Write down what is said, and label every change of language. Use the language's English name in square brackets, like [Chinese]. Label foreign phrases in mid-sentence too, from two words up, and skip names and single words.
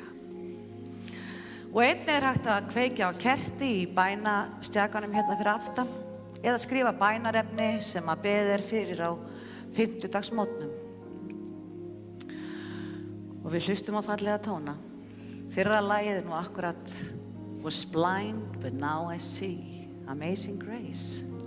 [Icelandic] Og einnig er hægt að kveikja á kerti í bænastjakanum hérna fyrir aftan eða skrifa bænarefni sem að beðið er fyrir á fimmtudagsmorgnum. Og við hlustum á fallega tóna. Fyrra lagið nú akkurat [English] Was blind but now I see, [Icelandic] Amazing Grace.